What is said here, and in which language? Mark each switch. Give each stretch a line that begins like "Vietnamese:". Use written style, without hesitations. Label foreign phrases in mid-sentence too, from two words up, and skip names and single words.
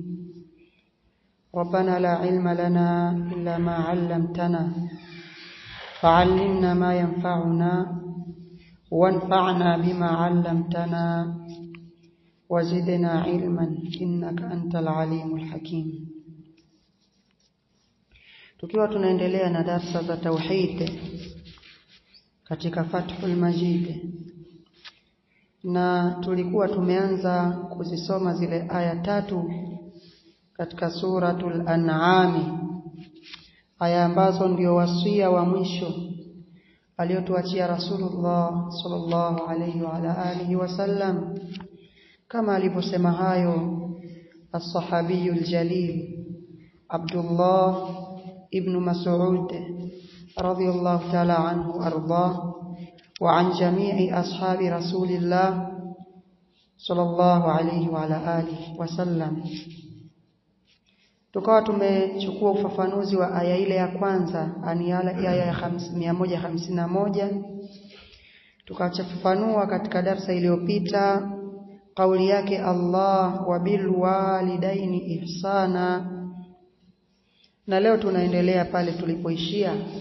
Arabic: ربنا لا علم لنا إلا ما علمتنا، فعلمنا ما ينفعنا وانفعنا بما علمتنا وزدنا علما إنك أنت العليم الحكيم.
Swahili: Tukiwa tunaendelea na darasa za tauhid katika Fathul Majid, na tulikuwa tumeanza kuzisoma zile aya 3 katika suratul An'am, aya ambazo ndio wasia wa mwisho aliotuachia Rasulullah
Arabic: صلى الله عليه وعلى آله وسلم,
Swahili: kama alivyosema hayo
Arabic: الصحابي الجليل
Swahili: Abdullah ibn Mas'ud
Arabic: رضي الله تعالى عنه أرضى وعن جميع أصحاب رسول الله صلى الله عليه وعلى آله وسلم.
Swahili: Tukawa tumechukua ufafanuzi wa aya ile ya kwanza, aya ya 151. Tukachafafanua katika darasa iliyopita kauli yake Allah
Arabic: وبالوالدين إحسانا,
Swahili: na leo tunaendelea pale tulipoishia.